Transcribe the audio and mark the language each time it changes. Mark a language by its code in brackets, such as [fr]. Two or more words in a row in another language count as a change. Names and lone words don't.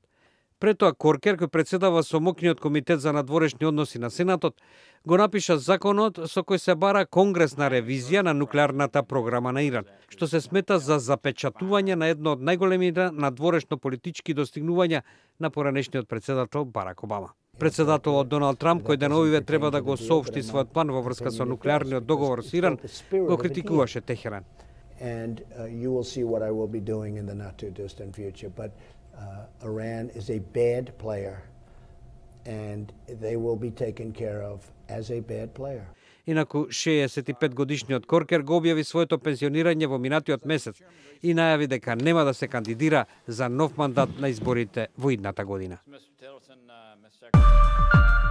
[mk] Пред тоа Коркер, кој председава со мокниот комитет за надворешни односи на Сенатот, го напиша законот со кој се бара конгресна ревизија на нуклеарната програма на Иран, што се смета за запечатување на едно од најголемите надворешно политички достигнувања на поранешниот председател Барак Обама. Председателот Доналд Трамп, кој деновиве треба да го соопшти својот план во врска со нуклеарниот договор со Иран, го критикуваше Техеран. [en] And you will see what I will be doing in the not too distant future. But Iran is a bad player, and they will be taken care of as a bad player. [mk] Инаку 65 годишниот Коркер го објави своето пензионирање во минатиот месец и најави дека нема да се кандидира за нов мандат на изборите во идната година.